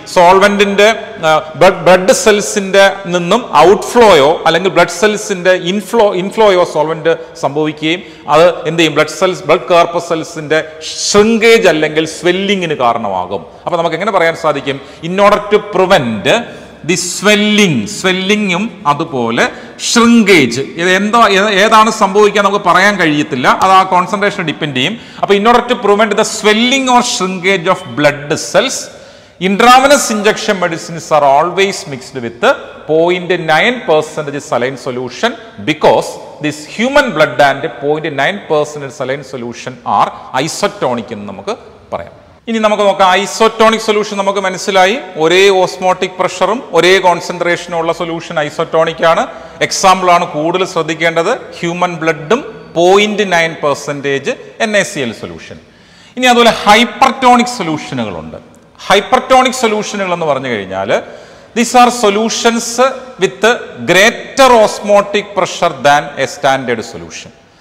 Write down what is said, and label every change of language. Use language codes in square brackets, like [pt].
[ml] സോൾവെന്റിന്റെ blood സെൽസിന്റെ നിന്നും ഔട്ട്ഫ്ലോയോ അല്ലെങ്കിൽ blood സെൽസിന്റെ ഇൻഫ്ലോയോ solvent സംഭവിക്കുകയും അത് എന്ത് ചെയ്യും, ബ്ലഡ് കോർപ്പസൽസിന്റെ ഷ്രിങ്കേജ് അല്ലെങ്കിൽ സ്വെല്ലിങ്ങിന് കാരണമാകും. അപ്പൊ നമുക്ക് എങ്ങനെ പറയാൻ സാധിക്കും, [en] in order to prevent the സ്വെല്ലിങ്ങും [ml] അതുപോലെ ഷ്രിങ്കേജ്, ഏതാണ് സംഭവിക്കുക നമുക്ക് പറയാൻ കഴിയത്തില്ല, അത് ആ കോൺസെൻട്രേഷൻ ഡിപ്പെൻഡ് ചെയ്യും. [en] അപ്പൊ in order to prevent the swelling or shrinkage of blood cells, intravenous injection medicines are always mixed with 0.9% saline solution, because this human blood and 0.9% saline solution are isotonic [ml] എന്ന് നമുക്ക് പറയാം. ഇനി നമുക്ക് നോക്കാം, isotonic solution നമുക്ക് മനസ്സിലായി, ഒരേ osmotic പ്രഷറും ഒരേ കോൺസെൻട്രേഷനും ഉള്ള സൊല്യൂഷൻ ഐസോട്ടോണിക് ആണ്. എക്സാമ്പിൾ ആണ് കൂടുതൽ ശ്രദ്ധിക്കേണ്ടത്, ഹ്യൂമൻ ബ്ലഡും 0.9% NaCl സൊല്യൂഷൻ. ഇനി അതുപോലെ ഹൈപ്പർട്ടോണിക് സൊല്യൂഷനുകളുണ്ട്. ഹൈപ്പർട്ടോണിക് സൊല്യൂഷനുകൾ എന്ന് പറഞ്ഞു കഴിഞ്ഞാൽ [en] These are solutions with greater osmotic pressure than a standard solution.